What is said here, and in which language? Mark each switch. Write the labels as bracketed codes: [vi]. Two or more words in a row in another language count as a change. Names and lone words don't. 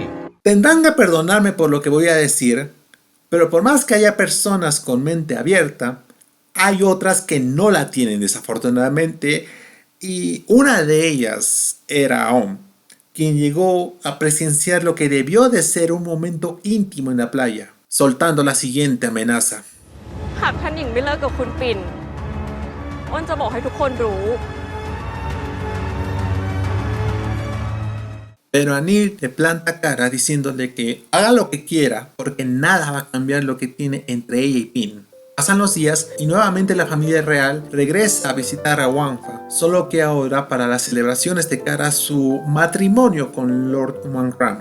[es] Tendrán que perdonarme por lo que voy a decir, pero por más que haya personas con mente abierta, hay otras que no la tienen desafortunadamente, Y una de ellas era Aom, quien llegó a presenciar lo que debió de ser un momento íntimo en la playa, soltando la siguiente amenaza. [th] หากท่านหญิงไม่เลิกกับคุณปิ่นอ้นจะบอกให้ทุกคนรู้ [es] Pero Anil le planta cara diciéndole que haga lo que quiera porque nada va a cambiar lo que tiene entre ella y Pin. Pasan los días y nuevamente la familia real regresa a visitar a Wangfa, solo que ahora para las celebraciones de cara a su matrimonio con Lord Wangram.